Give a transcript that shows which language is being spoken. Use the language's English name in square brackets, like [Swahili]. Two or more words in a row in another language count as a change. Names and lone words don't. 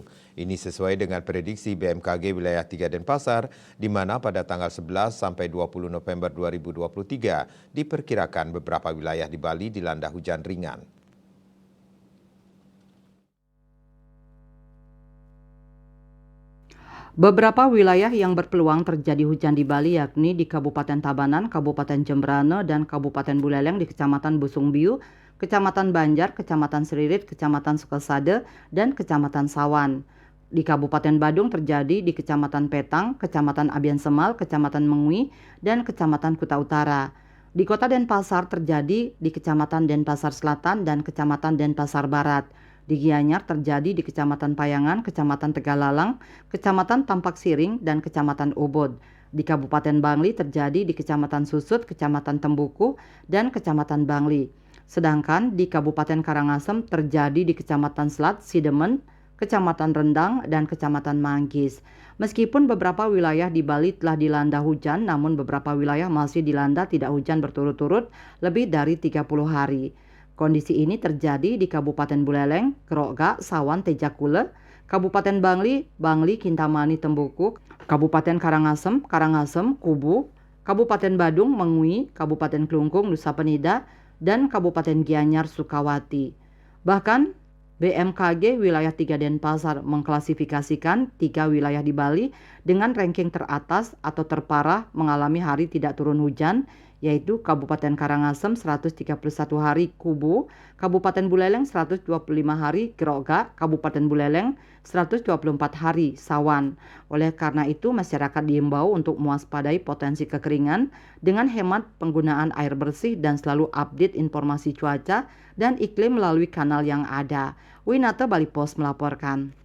[Indonesian] Ini sesuai dengan prediksi BMKG wilayah 3 Denpasar, di mana pada tanggal 11 sampai 20 November 2023 diperkirakan beberapa wilayah di Bali dilanda hujan ringan. Beberapa wilayah yang berpeluang terjadi hujan di Bali yakni di Kabupaten Tabanan, Kabupaten Jembrane, dan Kabupaten Buleleng di Kecamatan Busungbiu, Kecamatan Banjar, Kecamatan Seririt, Kecamatan Sukasade, dan Kecamatan Sawan. Di Kabupaten Badung terjadi di Kecamatan Petang, Kecamatan Abian Semal, Kecamatan Mengui, dan Kecamatan Kuta Utara. Di Kota Denpasar terjadi di Kecamatan Denpasar Selatan dan Kecamatan Denpasar Barat. Di Gianyar terjadi di Kecamatan Payangan, Kecamatan Tegalalang, Kecamatan Tampak Siring, dan Kecamatan Ubud. Di Kabupaten Bangli terjadi di Kecamatan Susut, Kecamatan Tembuku, dan Kecamatan Bangli. Sedangkan di Kabupaten Karangasem terjadi di Kecamatan Selat, Sidemen, Kecamatan Rendang, dan Kecamatan Manggis. Meskipun beberapa wilayah di Bali telah dilanda hujan, namun beberapa wilayah masih dilanda tidak hujan berturut-turut lebih dari 30 hari. Kondisi ini terjadi di Kabupaten Buleleng, Keroga, Sawan, Tejakule, Kabupaten Bangli, Bangli, Kintamani, Tembuku, Kabupaten Karangasem, Karangasem, Kubu, Kabupaten Badung, Mengui, Kabupaten Klungkung, Nusa Penida, dan Kabupaten Gianyar, Sukawati. Bahkan BMKG wilayah 3 Denpasar mengklasifikasikan 3 wilayah di Bali dengan ranking teratas atau terparah mengalami hari tidak turun hujan, yaitu Kabupaten Karangasem 131 hari Kubu, Kabupaten Buleleng 125 hari Geroga, Kabupaten Buleleng 124 hari Sawan. Oleh karena itu, masyarakat diimbau untuk mewaspadai potensi kekeringan dengan hemat penggunaan air bersih dan selalu update informasi cuaca dan iklim melalui kanal yang ada. Winata Bali Post melaporkan.